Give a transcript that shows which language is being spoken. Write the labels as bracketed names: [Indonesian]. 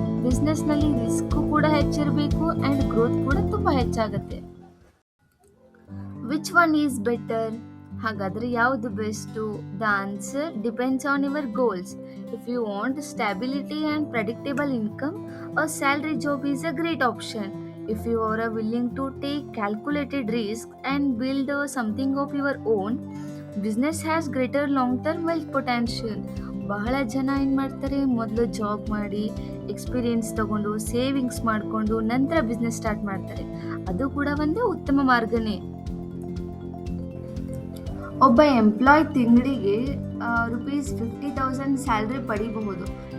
[Kannada] ಬಿಸ್ನೆಸ್ನಲ್ಲಿ risk ಕೂಡ ಹೆಚ್ಚಿರಬೇಕು and growth ಕೂಡ ತುಂಬ ಹೆಚ್ಚಾಗುತ್ತೆ. [English] Which one is better? [Kannada] ಹಾಗಾದರೆ ಯಾವುದು best? [English] The answer depends on your goals. If you want stability and predictable income, a salary job is a great option. If you are willing to take calculated risks and build something of your own, business has greater long-term wealth potential. [Kannada] ಬಹಳ ಜನ ಏನು ಮಾಡ್ತಾರೆ, ಮೊದಲು job ಮಾಡಿ experience ತಗೊಂಡು savings ಮಾಡಿಕೊಂಡು ನಂತರ business start ಮಾಡ್ತಾರೆ. ಅದು ಕೂಡ ಒಂದು ಉತ್ತಮ ಮಾರ್ಗನೇ. ಒಬ್ಬ ಎಂಪ್ಲಾಯ್ ತಿಂಗಳಿಗೆ ₹50,000 ಸ್ಯಾಲ್ರಿ ಪಡಿಬಹುದು.